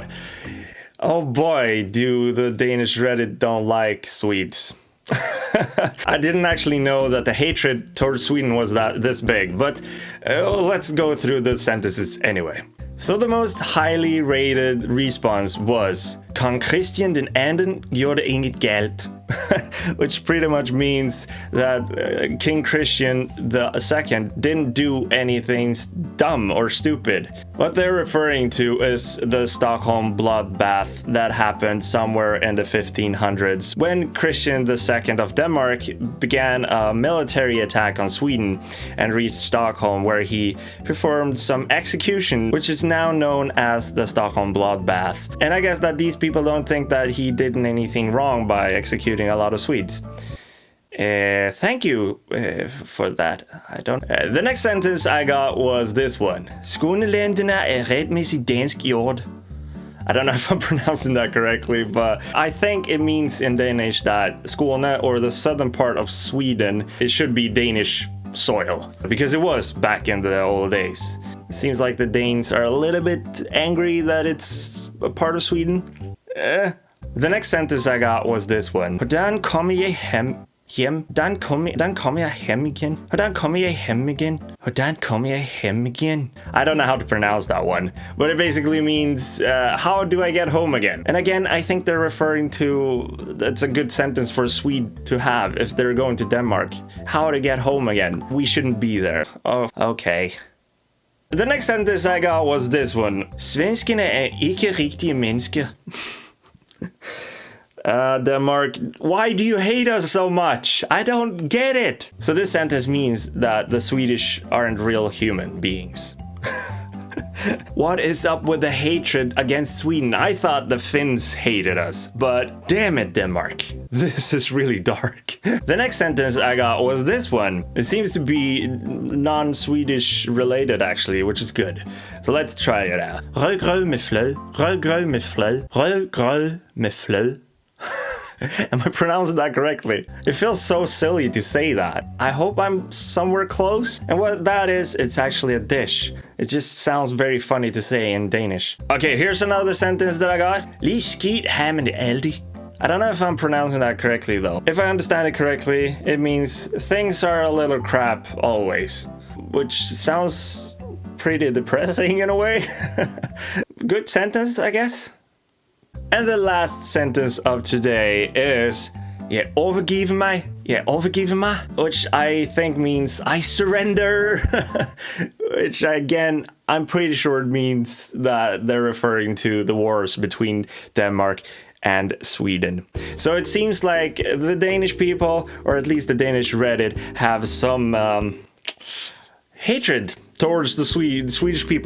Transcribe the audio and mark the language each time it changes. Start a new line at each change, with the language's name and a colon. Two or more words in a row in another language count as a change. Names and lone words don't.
English: Oh boy, do the Danish Reddit don't like Swedes. I didn't actually know that the hatred towards Sweden was this big, but let's go through the sentences anyway. So the most highly rated response was
Danish: Kong Christian den anden gjorde inget galt,
English: which pretty much means that King Christian II didn't do anything dumb or stupid. What they're referring to is the Stockholm Bloodbath that happened somewhere in the 1500s when Christian II of Denmark began a military attack on Sweden and reached Stockholm, where he performed some execution, which is now known as the Stockholm Bloodbath. And I guess that these people don't think that he did anything wrong by executing a lot of Swedes. Thank you for that. I don't. The next sentence I got was this one.
Swedish: Skåneländerna är rättmässigt dansk jord.
English: I don't know if I'm pronouncing that correctly, but I think it means in Danish that Skåne, or the southern part of Sweden, it should be Danish soil, because it was back in the old days. It seems like the Danes are a little bit angry that it's a part of Sweden. The next sentence I got was this one.
Danish: Hvordan kommer jeg hjem? Hvordan kommer jeg hjem igen? Hvordan kommer jeg hjem igen? Hvordan kommer jeg hjem igen?
English: I don't know how to pronounce that one, but it basically means, how do I get home again? And again, I think they're referring to, that's a good sentence for a Swede to have if they're going to Denmark. How to get home again? We shouldn't be there. Oh, okay. The next sentence I got was this one.
Danish: Svenskerne er ikke rigtige mennesker.
English: Denmark, why do you hate us so much? I don't get it. So this sentence means that the Swedish aren't real human beings. What is up with the hatred against Sweden? I thought the Finns hated us, but damn it, Denmark. This is really dark. The next sentence I got was this one. It seems to be non-Swedish related actually, which is good. So let's try it out.
Danish: Rødgrød med flød, rødgrød med flød, rødgrød med flød.
English: Am I pronouncing that correctly? It feels so silly to say that. I hope I'm somewhere close. And what that is, it's actually a dish. It just sounds very funny to say in Danish. Okay, here's another sentence that I got.
Danish: Lige skidt her med det aldi.
English: I don't know if I'm pronouncing that correctly though. If I understand it correctly, it means things are a little crap always. Which sounds pretty depressing in a way. Good sentence, I guess. And the last sentence of today is
Danish: "Jeg overgiver mig, jeg overgiver mig,"
English: which I think means I surrender. Which again, I'm pretty sure it means that they're referring to the wars between Denmark and Sweden. So it seems like the Danish people, or at least the Danish Reddit, have some hatred towards the Swedish people.